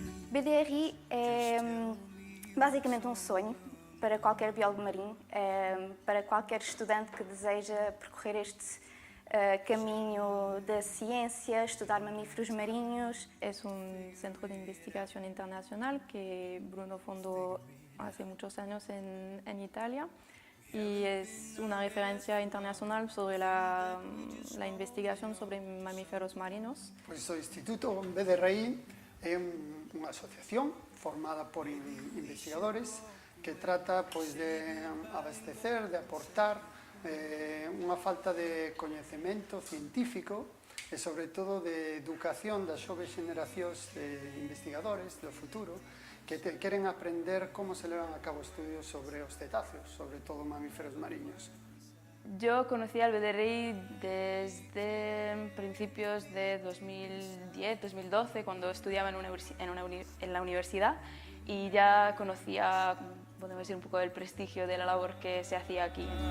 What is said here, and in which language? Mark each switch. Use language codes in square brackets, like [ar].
[pt] BDRI é basicamente um sonho para qualquer biólogo marinho, para qualquer estudante que deseja percorrer este caminho da ciência, estudar mamíferos marinhos. [es] Es un centro de investigación internacional que Bruno fundó hace muchos años en Italia y es una referencia internacional sobre la investigación sobre mamíferos marinos. [gl] Pois o Instituto BDRI é unha asociación formada por investigadores que trata pois, de abastecer, de aportar unha falta de coñecemento científico e, sobre todo, de educación das xoves generacións de investigadores do futuro que queren aprender como se levan a cabo estudios sobre os cetáceos, sobre todo mamíferos mariños. [es] Yo conocí al BDRI desde principios de 2010-2012, cuando estudiaba en la universidad, y ya conocía, podemos decir, un poco del prestigio de la labor que se hacía aquí.